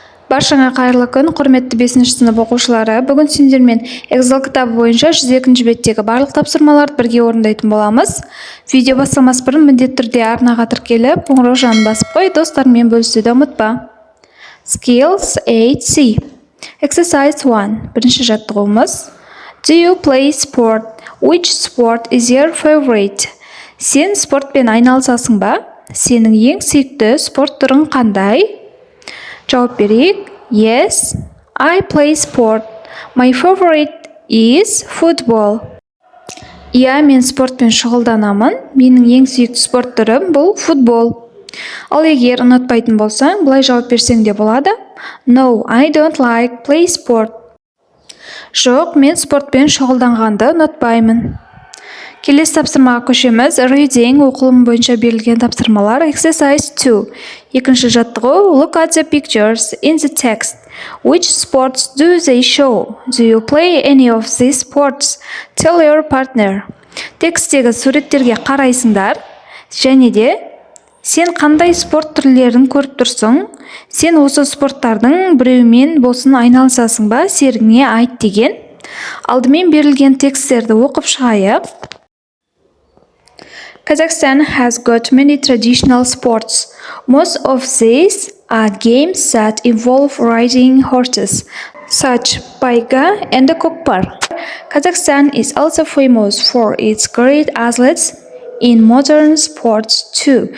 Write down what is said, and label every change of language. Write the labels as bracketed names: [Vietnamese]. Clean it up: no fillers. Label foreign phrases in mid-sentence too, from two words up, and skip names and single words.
[Kazakh] Баршаңа қайырлы күн, құрметті 5-ші сынып оқушылары. Бүгін сендермен Excel кітабы бойынша 102-ші беттегі барлық тапсырмаларды бірге орындайтын боламыз. Видео бастамас бұрын міндетті түрде арнаға тіркеліп, қоңырау жанын басып қой, достарыңмен бөлісуді ұмытпа. [English] Skills 8C. Exercise 1. [Kazakh] Бірінші жаттығуымыз. [English] Do you play sport? Which sport is your favorite? [Kazakh] Сен спортпен айналысасың ба? Сенің ең сүйікті спорт түрің қандай? Жауап берейік. [English] Yes, I play sport. My favorite is football. [Kazakh] Иә, мен спортпен шұғылданамын. Менің ең сүйікті спорт түрім бұл футбол. Ал егер ұнатпайтын болсаң, былай жауап берсең де болады. [English] No, I don't like play sport. [Kazakh] Жоқ, мен спортпен шұғылданғанды ұнатпаймын. Келесі тапсырмаға көшеміз. Reading оқылым бойынша берілген тапсырмалар. Exercise 2. Екінші жаттығу. [English] Look at the pictures in the text. Which sports do they show? Do you play any of these sports? Tell your partner. [Kazakh] Текстегі суреттерге қарайсыңдар, және де сен қандай спорт түрлерін көріп тұрсың? Сен осы спорттардың біреуімен болсын айналысасың ба? Серігіңе айт деген. Алдымен берілген тексттерді оқып шығайық. [English] Kazakhstan has got many traditional sports. Most of these are games that involve riding horses, such as Paiga and Kokpar. Kazakhstan is also famous for its great athletes in modern sports too.